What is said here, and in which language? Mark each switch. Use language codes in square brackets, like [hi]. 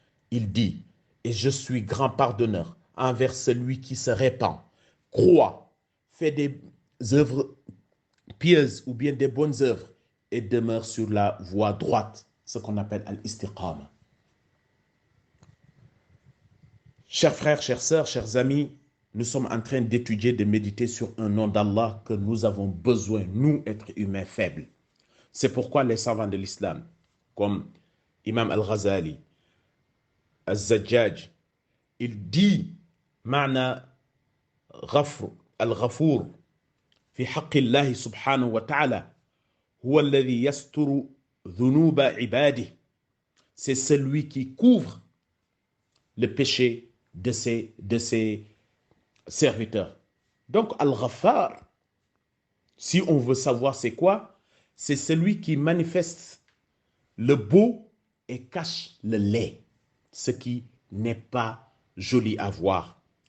[fr] Il dit, et je suis grand pardonneur envers celui qui se répand, croit, fait des œuvres pieuses ou bien des bonnes œuvres et demeure sur la voie droite, ce qu'on appelle al-istiqama. Chers frères, chères sœurs, chers amis, nous sommes en train d'étudier, de méditer sur un nom d'Allah que nous avons besoin, nous, êtres humains faibles. C'est pourquoi les savants de l'islam, comme Imam Al-Ghazali, Al-Zajjaj, il dit [ar] معنى غفر الغفور في حق الله سبحانه وتعالى هو الذي يستر ذنوب عباده. [fr] C'est celui qui couvre le péché de ses serviteurs. Donc Al-Ghaffar, si on veut savoir c'est quoi, c'est celui qui manifeste le beau et cache le laid, ce qui n'est pas joli à voir.